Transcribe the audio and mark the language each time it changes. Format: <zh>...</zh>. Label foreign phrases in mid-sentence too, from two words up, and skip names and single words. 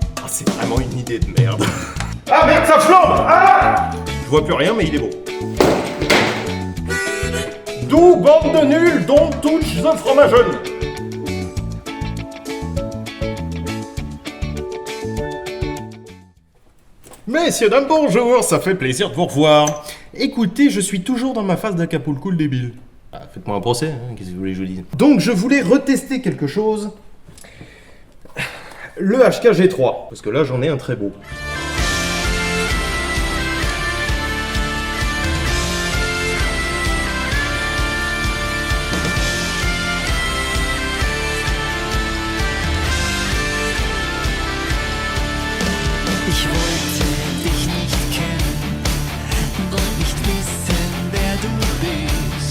<fr>c'est vraiment une idée de merde. Ah merde, ça flambe! Ah! Je vois plus rien, mais il est beau. D'où bande de nuls,</fr> <en>don't touch the fromageon!</en> <fr>Messieurs, dames, bonjour, ça fait plaisir de vous revoir. Écoutez, je suis toujours dans ma phase d'Acapulco le débile. Ah, faites-moi un procès, hein, qu'est-ce que vous voulez que je vous dise? Donc, je voulais retester quelque chose. Le HKG3, parce que là, j'en ai un très beau.</fr> <de>Ich wollte dich nicht kennen, wollte nicht wissen, wer du bist.</de>